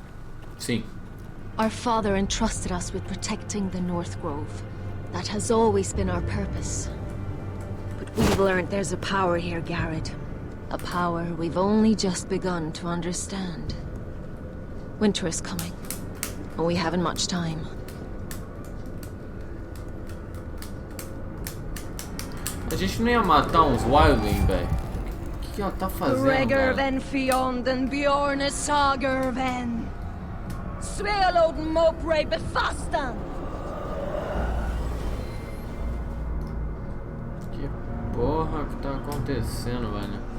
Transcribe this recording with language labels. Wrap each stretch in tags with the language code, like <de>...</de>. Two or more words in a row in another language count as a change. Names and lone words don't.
<en>Our father entrusted us with protecting the North Grove. That has always been our purpose. But we've learned there's a power here, Garrett. A power we've only just begun to understand. Winter is coming, and we haven't much time.</en> <pt>A gente não ia matar uns wildling, velho. O que ela tá fazendo, velho? Regerven fionden bjorne sagerven. Sveloden mopre befastan. Que porra que tá acontecendo, velho?</pt>